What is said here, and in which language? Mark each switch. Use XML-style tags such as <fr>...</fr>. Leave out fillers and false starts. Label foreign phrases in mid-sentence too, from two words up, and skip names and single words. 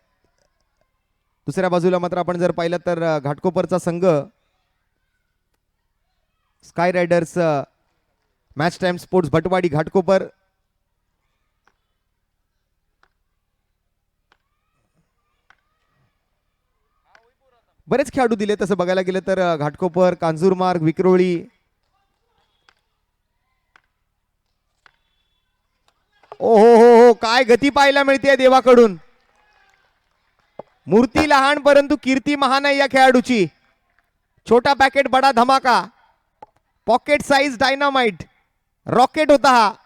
<mr>दुसऱ्या बाजूला मात्र आपण जर पाहिलं तर घाटकोपरचा संघ स्काय रायडर्स, मॅच टाइम स्पोर्ट्स भटवाडी घाटकोपर. बरेच खेळाडू दिले तसं बघायला गेलं तर घाटकोपर, कांजूरमार्ग, विक्रोळी. ओ हो हो हो, काय गती पाहायला मिळते देवाकडून. मूर्ती लहान परंतु कीर्ती महान आहे या खेळाडूची.</mr> <hi>छोटा पॅकेट बडा धमाका,</hi> <en>pocket size dynamite,</en> <mr>रॉकेट होता हा.</mr>